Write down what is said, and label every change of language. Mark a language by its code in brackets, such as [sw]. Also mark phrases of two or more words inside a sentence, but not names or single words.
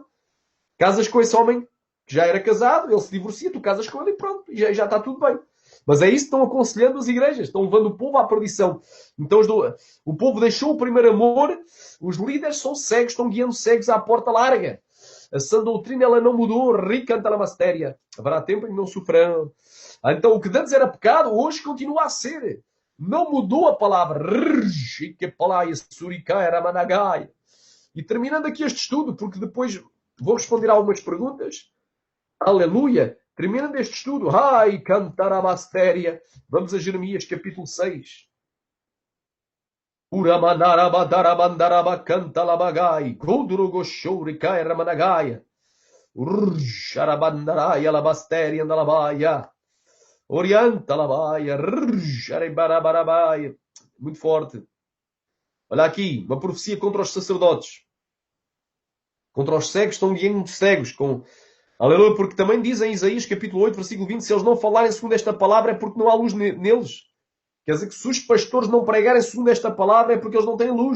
[pt] Casas com esse homem que já era casado, ele se divorcia, tu casas com ele e pronto, e já está tudo bem. Mas é isso que estão aconselhando as igrejas, estão levando o povo à perdição. Então o povo deixou o primeiro amor, os líderes são cegos, estão guiando cegos à porta larga. A sã doutrina ela não mudou, ricanta la mastéria. Haverá tempo em que não sofrerão. Então o que antes era pecado, hoje continua a ser. Não mudou a palavra. E terminando aqui este estudo, porque depois vou responder a algumas perguntas. Aleluia! Terminando este estudo, cantar a mastéria. Vamos a Jeremias, capítulo 6. Uramanarabadarabandaraба cantalabagai. Gondurugoshurikai ramanagaia. Ursharabandaraya labastéria andalabaia. Orientalabaia. Arebarabarabaya. Muito forte. Olha aqui, uma profecia contra os sacerdotes. Contra os cegos, estão guiando cegos. Aleluia, porque também diz em Isaías capítulo 8, versículo 20, se eles não falarem segundo esta palavra é porque não há luz neles. Quer dizer que se os pastores não pregarem segundo esta palavra é porque eles não têm luz.